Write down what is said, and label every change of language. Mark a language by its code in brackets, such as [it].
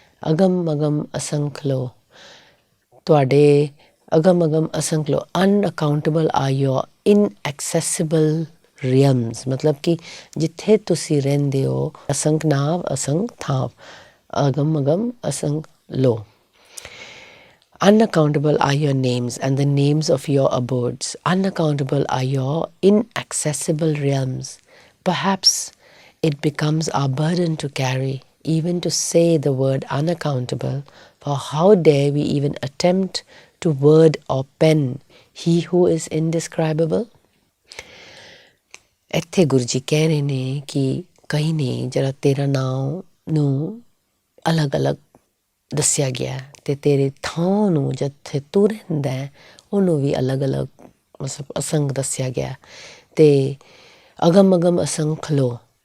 [pa] ਅਗਮ ਅਗਮ ਅਸੰਖ ਲੋ, ਤੁਹਾਡੇ ਅਗਮ ਅਗਮ ਅਸੰਖ ਲੋ। [en] unaccountable are your inaccessible realms, [pa] ਮਤਲਬ ਕਿ ਜਿੱਥੇ ਤੁਸੀਂ ਰਹਿੰਦੇ ਹੋ। ਅਸੰਖ ਨਾਵ ਅਸੰਖ ਥਾਵ, ਅਗਮ ਅਗਮ ਅਸੰਖ ਲੋ। [en] Unaccountable are your names and the names of your abodes. Unaccountable are your inaccessible realms. Perhaps it becomes our burden to carry, even to say the word unaccountable. For how dare we even attempt to word or pen he who is indescribable? [pa] ਇੱਥੇ ਗੁਰੂ ਜੀ ਕਹਿ ਰਹੇ ਨੇ ਕਿ ਕਈ ਨੇ ਜਿਹੜਾ ਤੇਰਾ ਨਾਮ ਨੂੰ ਅਲੱਗ ਅਲੱਗ ਦੱਸਿਆ ਗਿਆ ਅਤੇ ਤੇਰੇ ਥਾਂ ਨੂੰ ਜਿੱਥੇ ਤੂੰ ਰਹਿੰਦਾ ਉਹਨੂੰ ਵੀ ਅਲੱਗ ਅਲੱਗ ਮਤਲਬ ਅਸੰਖ ਦੱਸਿਆ ਗਿਆ। ਅਤੇ ਅਗਮ ਅਗਮ ਅਸੰਖ ਲੋ।